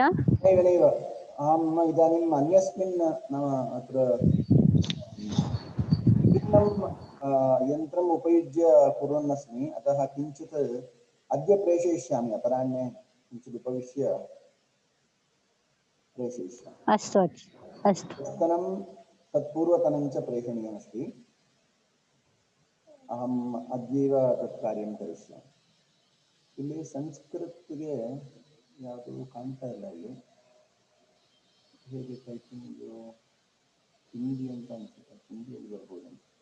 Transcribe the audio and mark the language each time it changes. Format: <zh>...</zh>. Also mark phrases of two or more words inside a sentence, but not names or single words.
<sa>नैव नैव, अहम् इदानीम् अन्यस्मिन् नाम अत्र भिन्नं यन्त्रम् उपयुज्य कुर्वन्नस्मि, अतः किञ्चित् अद्य प्रेषयिष्यामि, अपराह्णे किञ्चित् उपविश्य प्रेषयिष्यामि। अस्तु अस्तु। ह्यस्तनं तत्पूर्वतनं च प्रेषणीयमस्ति। अहम् अद्यैव तत् कार्यं करिष्यामि।</sa> <kn>ಇಲ್ಲಿ ಸಂಸ್ಕೃತಿಗೆ ಯಾವುದು ಕಾಣ್ತಾ ಇಲ್ಲ. ಇಲ್ಲಿ ಹೇಗೆ ಟೈಪಿಂಗ್ ಹಿಂದಿ ಅಂತ ಅನ್ಸುತ್ತೆ, ಹಿಂದಿಯಲ್ಲಿ ಬರ್ಬೋದು.</kn>